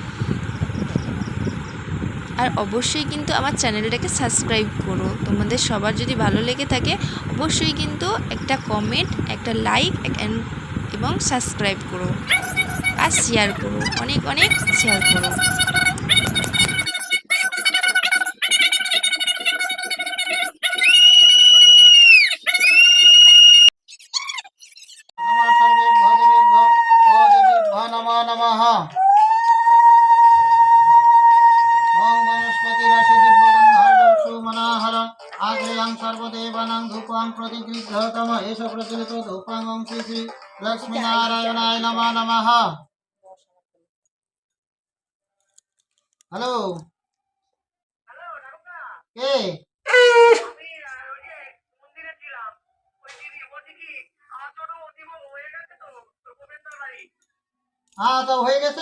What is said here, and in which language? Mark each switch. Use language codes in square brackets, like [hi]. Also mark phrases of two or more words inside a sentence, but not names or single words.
[bn] আর অবশ্যই কিন্তু আমার চ্যানেলটাকে সাবস্ক্রাইব করো। তোমাদের সবার যদি ভালো লেগে থাকে অবশ্যই কিন্তু একটা কমেন্ট, একটা লাইক এবং সাবস্ক্রাইব করো আর শেয়ার করো, অনেক অনেক শেয়ার করো। [sa] नमो नमः। ओम वनस्पति राशि दिव्यगन्धर्वसुमनाहर आग्रेयं सर्वदेवानां धूपां प्रतिगृह्यतम एष प्रचलितो धूपां ओम श्री श्री लक्ष्मीनारायणाय नमो नमः। [bn] হ্যালো কে হ্যাঁ তো হয়ে গেছে।